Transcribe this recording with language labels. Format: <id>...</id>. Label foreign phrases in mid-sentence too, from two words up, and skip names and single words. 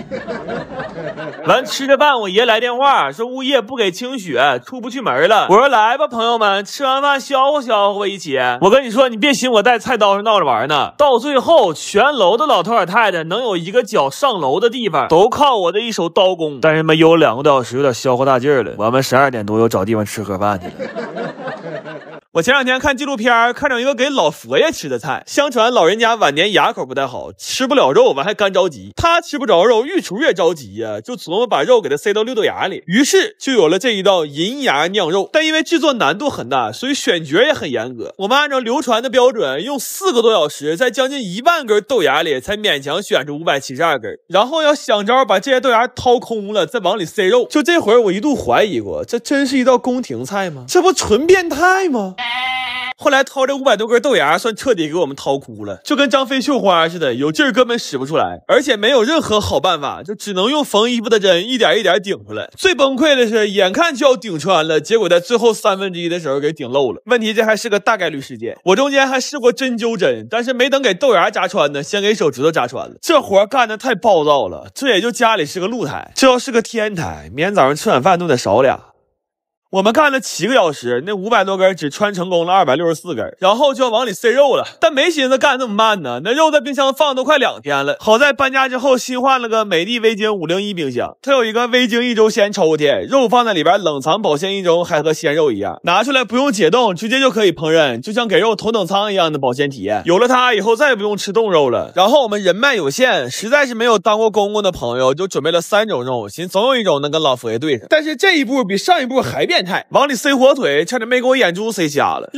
<zh>完吃着飯，我爺來電話說物業不給清雪，出不去門了。我說來吧，朋友們，吃完飯消化消化一起。我跟你說，你別寻我帶菜刀上鬧着玩呢。到最後，全樓的老头老太太能有一個腳上樓的地方，都靠我的一手刀工。但是嘛，有 2個多小時，有點消化大勁了。我們12點多又找地方吃盒飯去了。我前2天看紀錄片，看着一個給老佛爺吃的菜，相傳老人家晚年牙口不太好，吃不了肉，完還乾着急。他吃不着肉，御廚也着急呀，就琢磨把肉給他塞到6豆芽裡，於是就有了這一道銀牙釀肉。但因為制作難度很大，所以選角也很嚴格。我們按照流傳的標準，用4個多小時，在將近1萬根豆芽裡才勉強選出572根，然後要想招把這些豆芽掏空了，再往裡塞肉。就這會兒，我一度懷疑過，這真是一道宮廷菜嗎？這不純變態嗎？後來掏這500多根豆芽，算徹底給我們掏哭了，就跟張飛繡花似的，有勁兒根本使不出來，而且沒有任何好辦法，就只能用縫衣服的針一點一點頂出來。最崩潰的是，眼看就要頂穿了，結果在最後1/3的時候給頂漏了。問題這還是個大概率事件，我中間還試過針灸針，但是沒等給豆芽扎穿呢，先給手指頭扎穿了。這活幹得太暴躁了，這也就家裡是個露台，這要是個天台，明天早上吃晚飯都得少倆。我們幹了7個小時，那500多根只穿成功了264根，然後就要往裡塞肉了。但沒尋思幹那麼慢呢，那肉在冰箱放都快2天了。好在搬家之後新換了個美的微晶501冰箱，它有一個微晶1周鮮抽屜，肉放在裡邊冷藏保鮮1周，還和鮮肉一樣，拿出來不用解凍，直接就可以烹飪，就像給肉头等艙一樣的保鮮體驗。有了它以後再也不用吃凍肉了。然後我們人脈有限，實在是沒有當過公公的朋友，就準備了3種肉，寻思总有一種能跟老佛爺对上。但是這一步比上一步還變態，往裡塞火腿，差點沒給我眼珠塞瞎了。</zh>